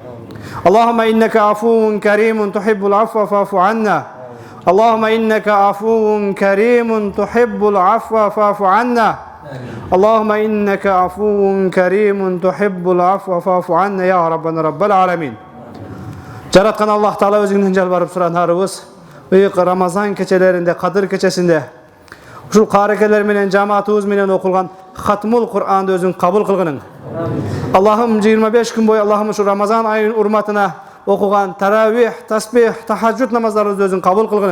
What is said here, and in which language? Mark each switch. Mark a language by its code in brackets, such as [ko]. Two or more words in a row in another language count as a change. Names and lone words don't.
[ar] اللهم إنك عفو كريم تحب العفو فاعف عنا اللهم إنك عفو كريم تحب العفو فاعف عنا اللهم إنك عفو كريم تحب العفو فاعف عنا يا ربنا رب العالمين [ky] Жараткан Аллах Таала өзүңдөн жалбарып суранарыбыз ыйык Рамазан кечелеринде, Кадыр кечесинде ушул каарекелер менен жамаатыбыз менен окулган Хатмул Кур'анды өзүң кабыл кылгының. Аллахым 25 күн бою Аллахым ушу Рамазан айынын урматына окуган таравих, тасбих, тахажжуд намаздарыбызды өзүң кабыл кылгының.